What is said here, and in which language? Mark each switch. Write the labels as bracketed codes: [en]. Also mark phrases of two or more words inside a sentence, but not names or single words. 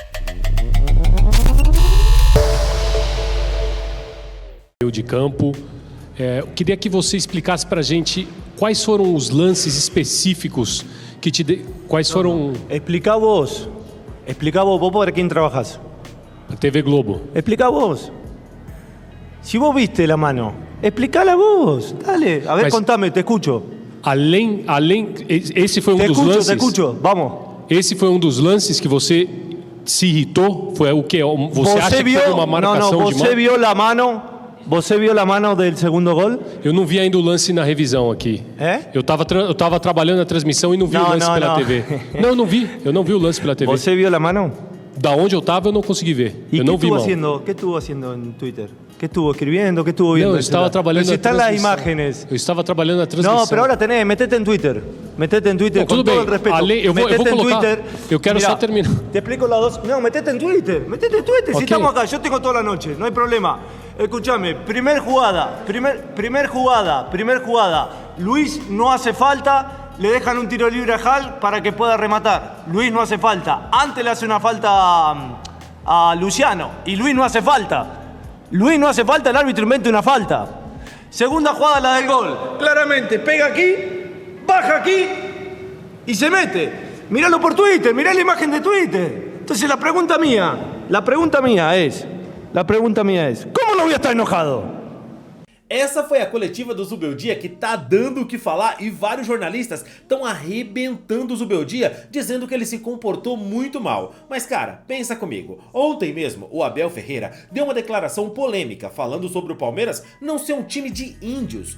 [pt] De campo, eu queria que você explicasse pra gente quais foram os lances específicos que quais foram... [es] Explica vos para quem trabajas. [pt] A TV Globo. [es] Explica vos. Si vos viste la mano, explicala vos. Dale, a ver, contame, te escucho. [pt] Além, esse foi um dos lances... [es] Te escucho, vamos. [pt] Esse foi um dos lances que você se irritou? Foi o que? Você acha que foi uma marcação de mão? Você viu a mano? Você viu a mano do segundo gol? Eu não vi ainda o lance na revisão aqui. É? Eu tava trabalhando na transmissão e não vi o lance pela TV. Não, eu não vi o lance pela TV. Você viu a mano? Da onde eu tava, eu não consegui ver. E eu não vi mal. O que estuvo fazendo no Twitter? [es] ¿Qué estuvo escribiendo? ¿Qué estuvo viendo? [pt] Não, eu estava trabalhando na transmissão. transmissão. [es] Las imágenes. [pt] Eu estava trabalhando na transmissão. Não, mas agora [es] tenés, metete em Twitter. Metete em Twitter, [pt] com todo o respeito. Eu vou colocar. Twitter. Eu quero só terminar. [es] Te explico las dos. No, metete en Twitter. Metete en Twitter. Okay. Si estamos acá, yo tengo toda la noche, no hay problema. Escúchame, primer jugada. Luis no hace falta. Le dejan un tiro libre a Hall para que pueda rematar. Luis no hace falta. Antes le hace una falta a Luciano. Y Luis no hace falta. El árbitro inventa una falta. Segunda jugada, la del gol. Claramente, pega aquí, baja aquí y se mete. Míralo por Twitter, mirá la imagen de Twitter. Entonces la pregunta mía es, ¿cómo no voy a estar enojado? [pt] Essa foi a coletiva do Zubeldia que tá dando o que falar e vários jornalistas estão arrebentando o Zubeldia, dizendo que ele se comportou muito mal. Mas cara, pensa comigo, ontem mesmo o Abel Ferreira deu uma declaração polêmica falando sobre o Palmeiras não ser um time de índios.